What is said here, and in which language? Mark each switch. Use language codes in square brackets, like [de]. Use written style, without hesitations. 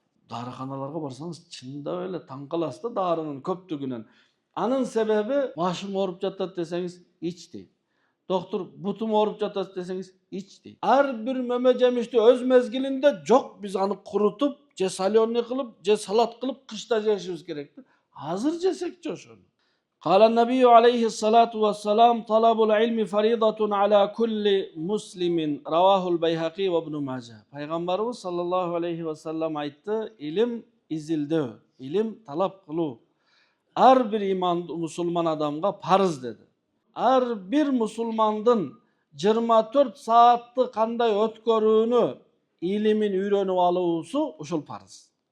[ky] Дарыканаларга барсаңыз чындап эле таң каласыз да дарынын көптүгүнөн. Анын себеби башым ооруп жатат десеңиз ич дейт. Доктор бутум ооруп жатат десеңиз ич дейт. Ар бир мөмө жемишти өз мезгилинде жок биз аны курутуп, же соленый кылып, же салат кылып кышта жешибиз керек да. Азыр жесекчи ошону. [ar] قال النبي عليه الصلاة والسلام طلب العلم فريضة على كل مسلم رواه البيهقي وابن ماجه. [ky] Пайгамбарыбыз саллаллаху алейхи ва саллам айтты, илим изилдөө, илим талап кылуу ар бир мусулман адамга парыз деди. Ар бир мусулмандын 24 саатты кандай өткөрүүнү илимин үйрөнүп алуусу ушул парыз.